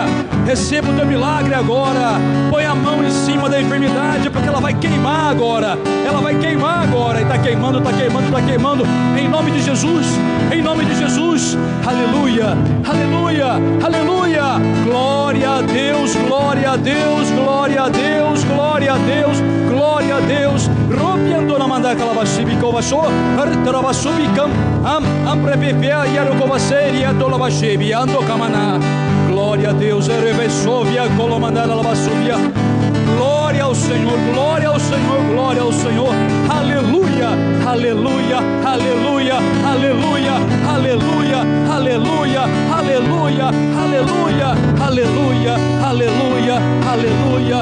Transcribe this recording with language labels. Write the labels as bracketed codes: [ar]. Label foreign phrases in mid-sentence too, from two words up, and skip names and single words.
[pt] Receba o teu milagre agora. Põe a mão em cima da enfermidade, porque ela vai queimar agora. Ela vai queimar agora. E está queimando, está queimando, está queimando. Em nome de Jesus, em nome de Jesus. Aleluia, aleluia, aleluia. Glória a Deus, glória a Deus, glória a Deus, glória a Deus, glória a Deus. Ropiando na mandar calabashibi kovasho, artarabashubikam, amprepepea yarokovaseri atolabashibi ando kamana. Glória a Deus, erebesovia colomandala labasubia. Glória ao Senhor, glória ao Senhor, glória ao Senhor. Aleluia, aleluia, aleluia, aleluia, aleluia, aleluia, aleluia, aleluia, aleluia, aleluia, aleluia.